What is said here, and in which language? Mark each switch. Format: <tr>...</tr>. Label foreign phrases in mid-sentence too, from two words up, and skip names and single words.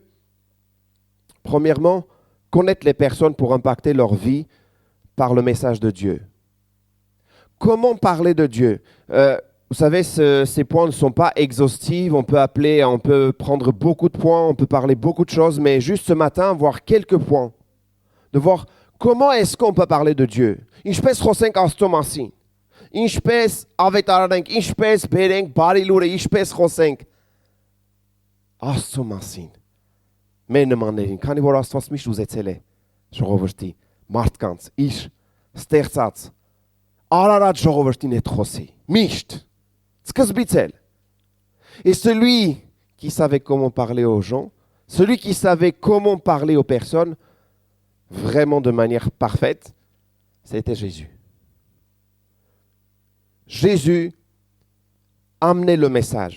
<fr>Premièrement, connaître les personnes pour impacter leur vie par le message de Dieu. Comment parler de Dieu? Vous savez, ces points ne sont pas exhaustifs. On peut prendre beaucoup de points, on peut parler beaucoup de choses, mais juste ce matin, voir quelques points. De voir comment est-ce qu'on peut parler de Dieu.</fr> <hy>Ինչպես խոսենք Աստծո մասին. Ինչպես ավետարանենք, ինչպես բերենք բարի լուրը, ինչպես խոսենք Աստծո մասին։ Մեր նմաններին, քանի որ Աստված միշտ ուզեցել է ժողովրդի, մարդկանց, իր ստեղծած արարած ժողովրդին հետ խոսի, միշտ, սկզբից էլ։</hy> <fr>Et celui qui savait comment parler aux gens, celui qui savait comment parler aux personnes, vraiment de manière parfaite, c'était Jésus. Jésus amenait le message.</fr>